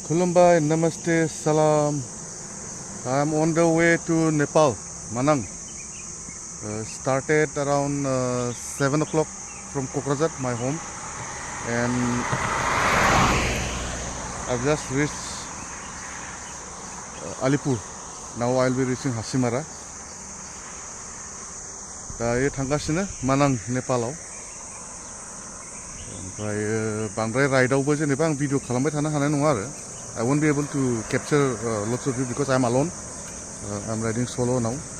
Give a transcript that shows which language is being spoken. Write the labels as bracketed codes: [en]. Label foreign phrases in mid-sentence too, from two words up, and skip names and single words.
[en] Khulumbai, Namaste, Salam. I'm on the way to Nepal, Manang. Started around 7 o'clock from Kokrajhar, my home, and I've just reached Alipur. Now I'll be reaching Hasimara. [brx] दायो थांगासिनो मानां नेपालाव ओमफ्राय बांद्राय राइडआवबो जेनेबा आं भिडिअ खालामबाय थानो हानाय नङा आरो [en] I won't be able to capture lots of you because I'm alone. I'm riding solo now.